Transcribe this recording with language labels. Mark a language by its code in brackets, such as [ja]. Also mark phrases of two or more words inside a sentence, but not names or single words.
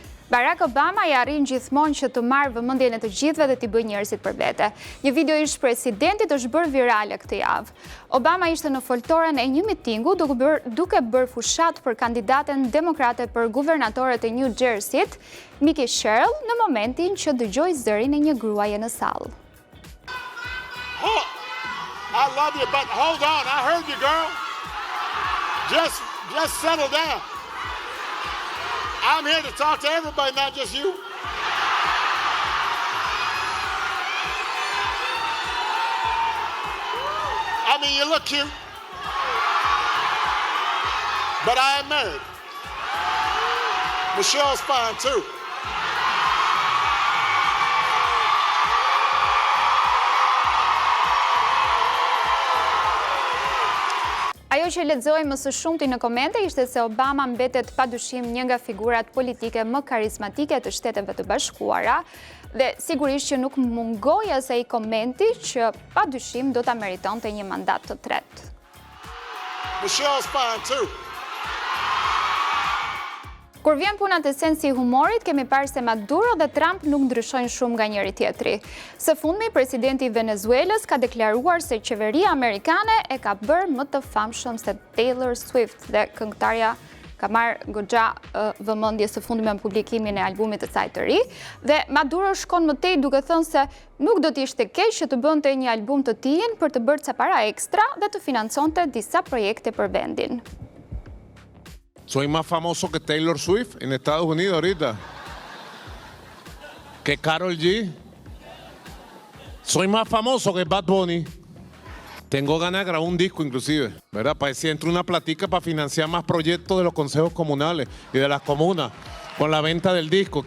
[sq] Barack Obama i arrin gjithmonë që të marrë vëmendjen e të gjithëve dhe t'i bëjë njerëzit për vete. Një video ish presidentit është bërë virale këtë javë. Obama ishte në foltoren e një mitingu duke bërë fushat për kandidaten demokrate për guvernatorët e New Jersey-t, Mikie Sherrill, në momentin që dëgjoi zërin e një gruaje në sallë. [en] Oh, I love you, but hold on, I heard you, girl. Just settle down. I'm here to talk to everybody, not just you. I mean, you look cute, but I am married. Michelle's fine too. [sq] Ajo që lexoj më së shumti në komente ishte se Obama mbetet padyshim një nga figurat politike më karizmatike të Shteteve të Bashkuara dhe sigurisht që nuk mungoi asaj komenti që padyshim do ta meritonte një mandat të tretë. [en] Michelle's fine too. [sq] Kur vjen puna te sensi i humorit, kemi parë se Maduro dhe Trump nuk ndryshojnë shumë nga njëri tjetri. Së fundmi, presidenti i Venezuelës ka deklaruar se qeveria amerikane e ka bërë më të famshëm se Taylor Swift dhe këngëtarja ka marrë goxha vëmendje së fundmi me publikimin e albumit të saj të ri, dhe Maduro shkon më tej duke thënë se nuk do të ishte keq që të bënte një album të tij për të bërë ca para ekstra dhe të financonte disa projekte për vendin. [es] Soy más famoso que Taylor Swift en Estados Unidos ahorita. Que Karol G. Soy más famoso que Bad Bunny. Tengo ganas de grabar un disco inclusive, ¿verdad? Para decir, entre una platica para financiar más proyectos de los consejos comunales y de las comunas con la venta del disco.